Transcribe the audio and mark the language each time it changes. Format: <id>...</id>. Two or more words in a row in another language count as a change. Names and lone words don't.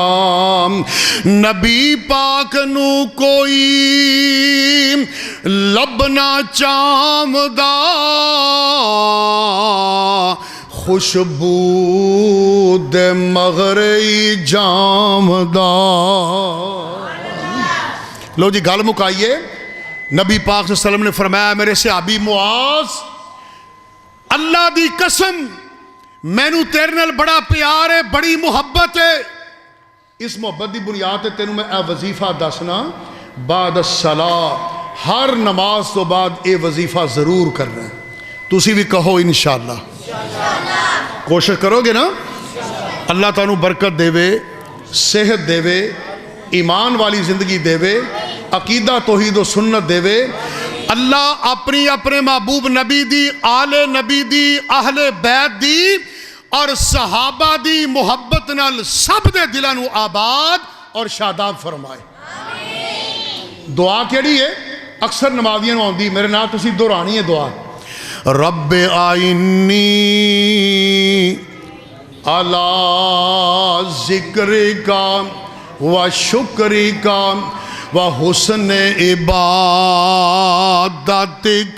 <pa>نبی پاک نوں کوئی لبھنا چاہندا، خوشبو دے مگرے جاندا. لو جی گل مکائیے. نبی پاک</pa> <ar>صلی اللہ علیہ وسلم</ar> <pa>نے فرمایا، میرے صحابی معاذ اللہ دی قسم مینوں تیرے نال بڑا پیار ہے، بڑی محبت ہے. اس محبت کی بنیاد تے تینوں میں اے وظیفہ دسنا، بعد صلا ہر نماز توں بعد یہ وظیفہ ضرور کرنا ہے. تسی بھی کہو ان شاء اللہ۔ کوشش کرو گے نا? اللہ تہانوں برکت دیوے, صحت دے، ایمان والی زندگی دے، عقیدہ توحید و سنت دے۔ اللہ اپنے محبوب نبی دی، آل نبی دی، اہل بیت دی اور صحابہ دی محبت نال سب دے دلاں نو آباد اور شاداب فرمائے۔ دعا کیڑی ہے؟ اکثر نمازیاں نو آندی، میرے نال تسی دہرانی ہے دعا،</pa> <ar>رب آئینی علی ذکرک و شکرک و حسن عبادتک۔</ar>